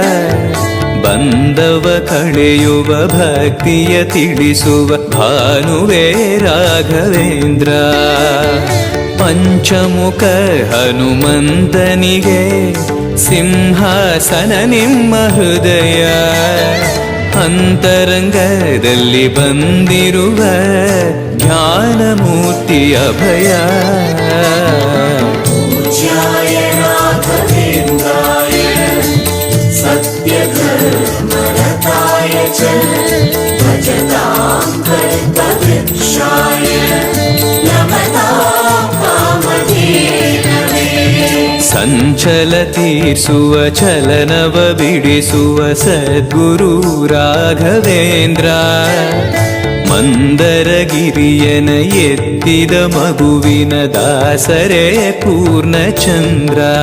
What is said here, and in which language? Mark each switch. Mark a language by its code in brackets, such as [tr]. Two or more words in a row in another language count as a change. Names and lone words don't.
[kn] ಬಂಧವ ಕಳೆಯುವ ಭಕ್ತಿಯ ತಿಳಿಸುವ ಭಾನುವೇ ರಾಘವೇಂದ್ರ ಪಂಚಮುಖ ಹನುಮಂತನಿಗೆ ಸಿಂಹಾಸನ ನಿಮ್ಮ ಹೃದಯ ಅಂತರಂಗದಲ್ಲಿ ಬಂದಿರುವ ಜ್ಞಾನಮೂರ್ತಿ ಅಭಯ [sa] पूज्याय राघवेन्द्राय सत्यधर्मरताय च भजतां कल्पवृक्षाय नमतां कामधेनवे [kn] ಸಂಚಲ ತೀರ್ಸುವ ಚಲನವ ಬಿಡಿಸುವ ಸದ್ಗುರು ರಾಘವೇಂದ್ರ ಮಂದರಗಿರಿಯನ ಎತ್ತಿದ ಮಗುವಿನ ದಾಸರೇ ಪೂರ್ಣಚಂದ್ರ